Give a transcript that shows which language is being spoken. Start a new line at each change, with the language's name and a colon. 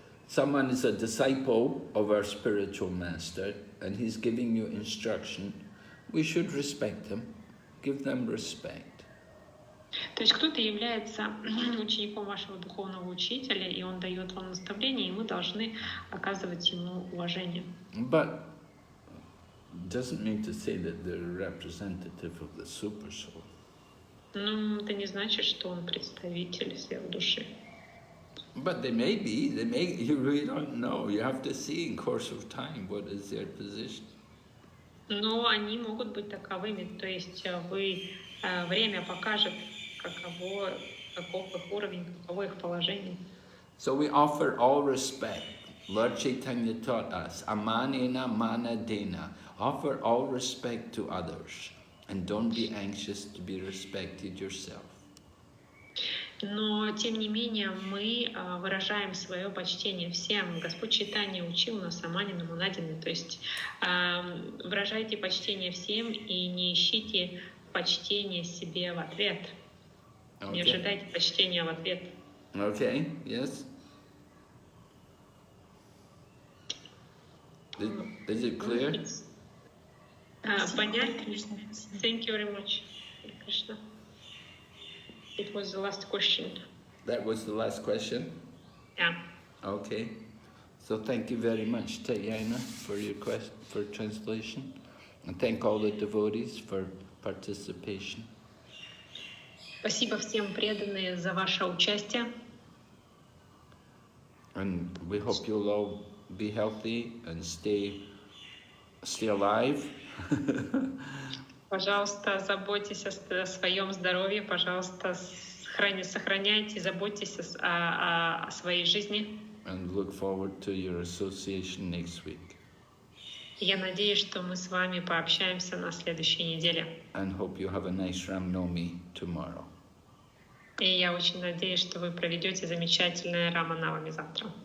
English: someone is a disciple of our spiritual master and he's giving you instruction, we should respect them, give them respect.
Russian: То есть кто-то является учеником вашего духовного учителя, и он дает вам наставление, и мы должны оказывать ему уважение.
English: But doesn't mean to say that they're representative of the super soul.
Russian: Но это не значит, что он представитель сверхдуши.
English: But they may be, you really don't know. You have to see in course of time what is their position.
Russian: Но они могут быть таковыми, то есть время покажет, каков их уровень, каково их положение.
English: So we offer all respect. Lord Chaitanya taught us, amanena manadena. Offer all respect to others and don't be anxious to be respected yourself.
Russian: Но, тем не менее, мы выражаем свое почтение всем. Господь Чайтанья учил нас аманина манадина, то есть выражайте почтение всем и не ищите почтение себе в ответ.
English: Okay.
Russian: Не ожидайте почтения в ответ.
English: Okay, yes. Is it clear?
Russian: Понятно?
English: Thank you very much, Krishna. It was the last question. That was the last question? Yeah. Okay. So thank you very much, Tayana, for your for translation. And thank all the devotees for participation.
Russian: Спасибо всем преданные за ваше участие.
English: And we hope you'll all be healthy and stay alive.
Russian: Пожалуйста, заботьтесь о своем здоровье, пожалуйста, сохраняйте, заботьтесь о своей жизни.
English: And look forward to your association next week.
Russian: Я надеюсь, что мы с вами пообщаемся на следующей неделе.
English: And hope you have a nice Ram Navami tomorrow.
Russian: И я очень надеюсь, что вы проведете замечательное Рама Навами завтра.